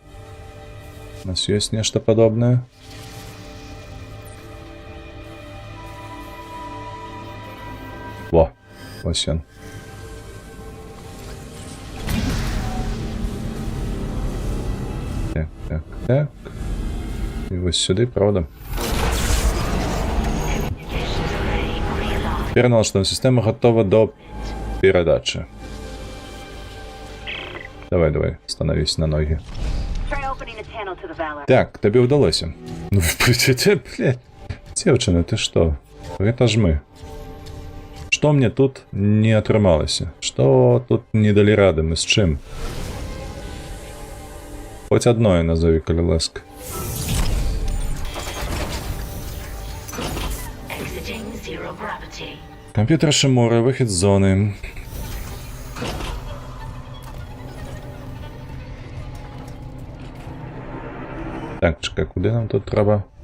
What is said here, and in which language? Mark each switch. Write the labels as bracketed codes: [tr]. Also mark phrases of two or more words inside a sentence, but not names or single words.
[be] У нас ёсць нешта падобнае? [uk] Во, ось ён. Так, так, так. І вось сюди, правда? Тепер налаштована система готова до передачи. [ru] Давай, давай, становись на ноги. [uk] Так, тобі вдалося. Ну, блядь, [be] дзевчына, ты што? Гэта ж мы. Што мне тут не атрымалася? Што тут не далі рады, мы з чым? Хоць адное назови, калі ласка. [uk] Комп'ютер Шимура, вихід з зони. Так, чекай, куди нам тут треба?